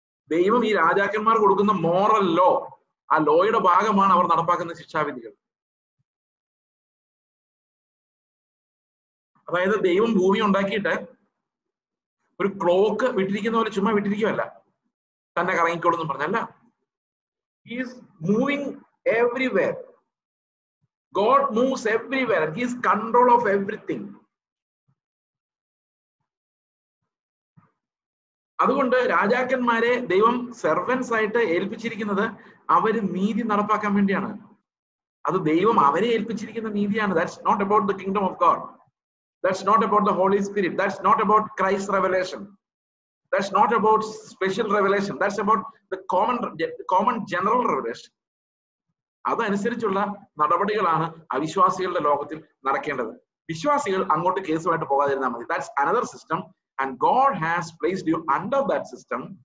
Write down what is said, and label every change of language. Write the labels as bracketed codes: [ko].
[ml] ദൈവം ഈ രാജാക്കന്മാർ കൊടുക്കുന്ന മോറൽ ലോ, ആ ലോയുടെ ഭാഗമാണ് അവർ നടപ്പാക്കുന്ന ശിക്ഷാവിധികൾ. അതായത് ദൈവം ഭൂമി ഉണ്ടാക്കിയിട്ട് ഒരു ക്ലോക്ക് വിട്ടിരിക്കുന്ന പോലെ ചുമ്മാ വിട്ടിരിക്കുമല്ല, തന്നെ കറങ്ങിക്കോളെന്നും പറഞ്ഞല്ല. [en] He is moving everywhere. God moves everywhere. He is control of everything. [ml] അതുകൊണ്ട് രാജാക്കന്മാരെ ദൈവം സെർവൻസ് ആയിട്ട് ഏൽപ്പിച്ചിരിക്കുന്നത് അവര് നീതി നടപ്പാക്കാൻ വേണ്ടിയാണ്. അത് ദൈവം അവരെ ഏൽപ്പിച്ചിരിക്കുന്ന നീതിയാണ്. [en] That's not about the kingdom of God. That's not about the Holy Spirit. That's not about Christ's revelation. That's not about special revelation. That's about the common general revelation. [ml] അതനുസരിച്ചുള്ള നടപടികളാണ് അവിശ്വാസികളുടെ ലോകത്തിൽ നടക്കേണ്ടത്. വിശ്വാസികൾ അങ്ങോട്ട് കേസുമായിട്ട് പോകാതിരുന്നാൽ മതി. [en] That's another system. And God has placed you under that system.